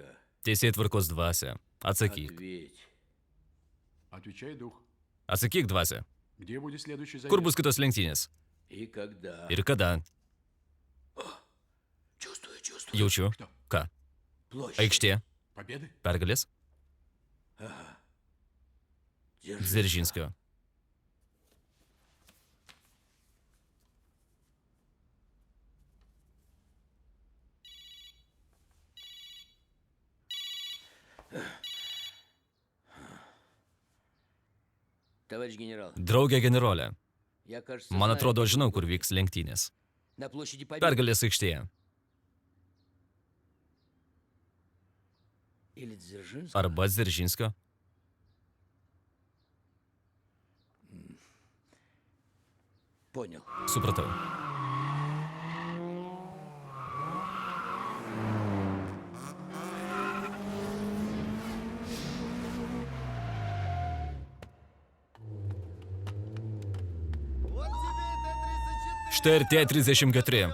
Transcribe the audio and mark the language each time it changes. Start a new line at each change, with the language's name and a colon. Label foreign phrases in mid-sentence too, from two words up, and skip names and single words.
Lithuanian: Teisėtvarkos dvasia. Atsakyk.
Russian: Ответь. Отвечай, дух.
Lithuanian: Atsakyk, dvasia.
Russian: Где будет следующий заезд?
Lithuanian: Kur bus kitos lenktynės?
Russian: И когда?
Lithuanian: Ir kada?
Russian: Чувствую, чувствую.
Lithuanian: Jaučiu.
Russian: Что?
Lithuanian: Ką?
Russian: Площадь.
Lithuanian: Aikštė.
Russian: Победы?
Lithuanian: Pergalės?
Russian: Ага.
Lithuanian: Dzeržinskio.
Russian: Товарищ генерал,
Lithuanian: Draugė generolė.
Russian: я, кажется,
Lithuanian: Man
Russian: знаю,
Lithuanian: atrodo,
Russian: где
Lithuanian: žinau,
Russian: это
Lithuanian: kur
Russian: будет.
Lithuanian: vyks lenktynės.
Russian: На площади Победы.
Lithuanian: Pergalės aikštėje.
Russian: Или Дзержинск.
Lithuanian: Arba Dzeržinskio.
Russian: Понял.
Lithuanian: Supratau. Štai ir tie 34.